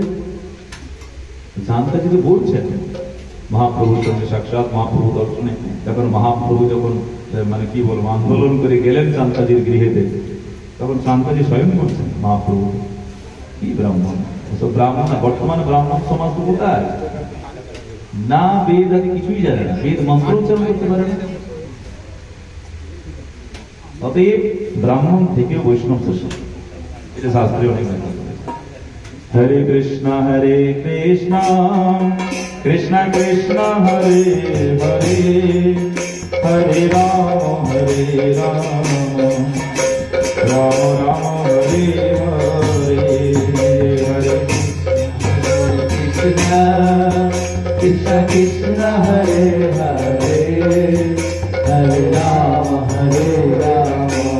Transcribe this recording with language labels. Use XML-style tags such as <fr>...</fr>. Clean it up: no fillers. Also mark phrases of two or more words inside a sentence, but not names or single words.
<bn>চাঁদ কাজী তো বলছেন মহাপ্রভুর সঙ্গে সাক্ষাৎ মহাপ্রভু দর্শনে, তখন মহাপ্রভু যখন মানে কি বলবো আন্দোলন করে গেলেন চাঁদ কাজীর গৃহেতে, তখন চাঁদ কাজী স্বয়ং বলছেন মহাপ্রভু কি ব্রাহ্মণ, ব্রাহ্মণ না, বর্তমানে ব্রাহ্মণ সমাজ তো কোথায় না, বেদ আগে কিছুই জানে না, বেদ মন্ত্র উচ্চারণ করতে পারে না। অতএব ব্রাহ্মণ থেকেও বৈষ্ণব শ্রেষ্ঠ, এটা শাস্ত্রে অনেক ব্যাখ্যা করেছে।</bn> <sa>হরে কৃষ্ণ কৃষ্ণ কৃষ্ণ হরে হরে, হরে রাম রাম রাম হরে হরে, হরে কৃষ্ণ কৃষ্ণ কৃষ্ণ হরে হরে, হরে রাম রাম</sa>